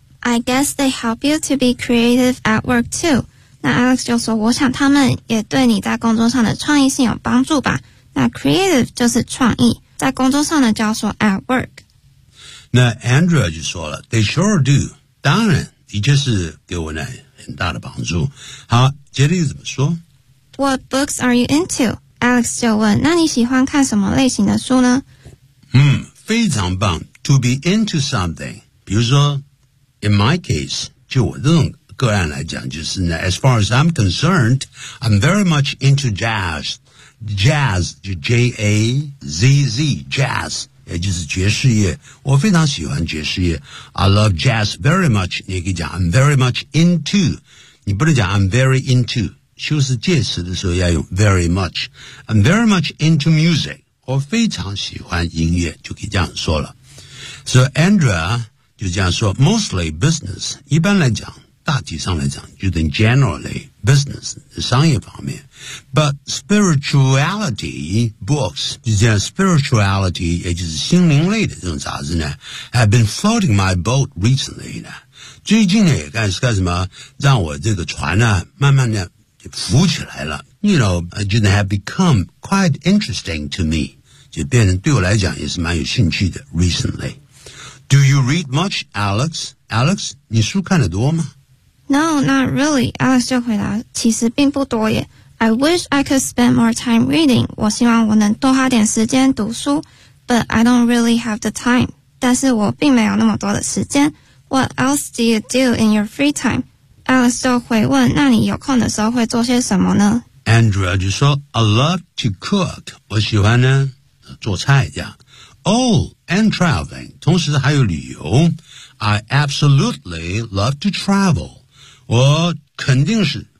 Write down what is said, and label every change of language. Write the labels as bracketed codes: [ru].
[en] ?I guess they help you to be creative at work too. [zh] 那 Alex 就说我想他们也对你在工作上的创意性有帮助吧。那 creative 就是创意，在工作上的叫做 at work。那 Andrea 就说了 , [en] they sure do, [zh] 当然。的确是给我呢很大的帮助。好，接着又怎么说 ? [en] What books are you into? [zh] Alex 就问，那你喜欢看什么类型的书呢？非常棒。 [en] To be into something, 比如说 ,in my case, [zh] 就我这种个案来讲，就是呢 [en] ,as far as I'm concerned, I'm very much into jazz. Jazz, [zh] 就 [en] J-A-Z-Z, jazz. [zh] 也就是爵士乐，我非常喜欢爵士乐。 [en] I love jazz very much. [zh] 你也可以讲 [en] I'm very much into. [zh] 你不能讲 [en] I'm very into. [zh] 修饰介词的时候要用 [en] very much. I'm very much into music. [zh] 我非常喜欢音乐，就可以这样说了。 [en] So Andrea [zh] 就这样说 [en] ，mostly business. [zh] 一般来讲，大体上来讲，就等 [en] generally business [zh] 商业方面。 [en] But spirituality books, [zh] 就这样 [en] spirituality, [zh] 也就是心灵类的这种杂志呢 [en] ,have been floating my boat recently [zh] 呢。最近呢也干什么让我这个船呢慢慢的就浮起来了。 [en] You know, just have become quite interesting to me. [zh] 就变成对我来讲也是蛮有兴趣的 , [en] recently. Do you read much, Alex? [zh] Alex, 你书看得多吗？ [en] No, not really. [zh] Alex 就回答，其实并不多耶。 [en] I wish I could spend more time reading. [zh] 我希望我能多花点时间读书。 [en] But I don't really have the time. [zh] 但是我并没有那么多的时间。 [en] What else do you do in your free time? [zh] Alex 就回问，那你有空的时候会做些什么呢？ Andrea 就说 , [en] I love to cook. [zh] 我喜欢呢做菜这样。 [en] Oh, and traveling. [zh] 同时还有旅游。 [en] I absolutely love to travel. [zh] 我肯定是